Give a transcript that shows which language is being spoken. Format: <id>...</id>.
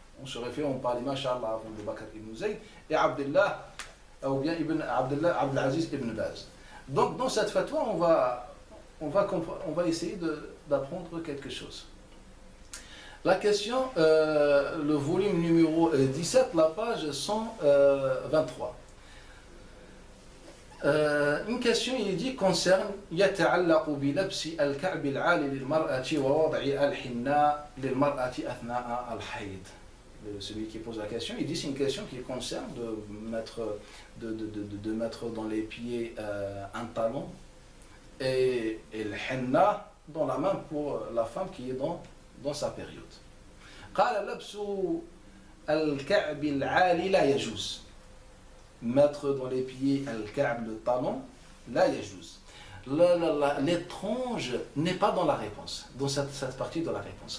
<fr>On se réfère, on parle, Masha'Allah, de Bakr ibn Zayd et Abdullah, ou bien Abdelaziz ibn Baz. Donc dans cette fatwa, on va essayer d'apprendre quelque chose. La question, le volume numéro 17, la page 123. Une question, il dit, concerne</fr> <ar>يتعلق بلبس الكعب العالي للمرأة ووضع الحناء للمرأة أثناء الحيض.</ar> <fr>Celui qui pose la question, il dit c'est une question qui concerne de mettre dans les pieds un talon et le henna dans la main pour la femme qui est dans sa période.</fr> <ar>قال لبس الكعب العالي لا يجوز.</ar> <fr>Mettre dans les pieds al-ka'b, le talon,</fr> <ar>la yajouz.</ar> <fr>L'étrange n'est pas dans la réponse, dans cette partie de la réponse.</fr>